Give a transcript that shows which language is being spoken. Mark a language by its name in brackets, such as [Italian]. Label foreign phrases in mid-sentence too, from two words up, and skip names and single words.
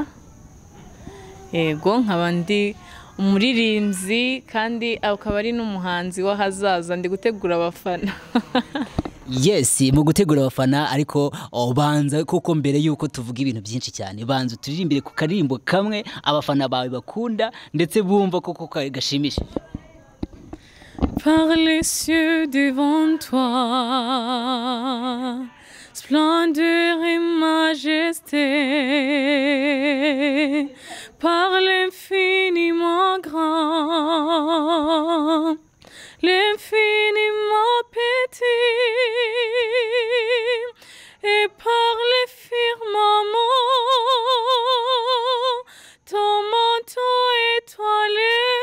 [Kinyarwanda] Yego, nkaba ndi umuririmbyi kandi akaba ari n'umuhanzi w'ahazaza, ndi gutegura abafana. Yes, mu gutegura abafana, ariko banza kuko mbere yuko tuvuga ibintu byinshi cyane, banza turirimbire ku karirimbo kamwe abafana bawe bakunda ndetse bumva koko gashimishije. [French] Par les cieux devant toi, splendeur et majesté, par l'infiniment grand, l'infiniment petit, et par les firmaments, ton manteau étoilé,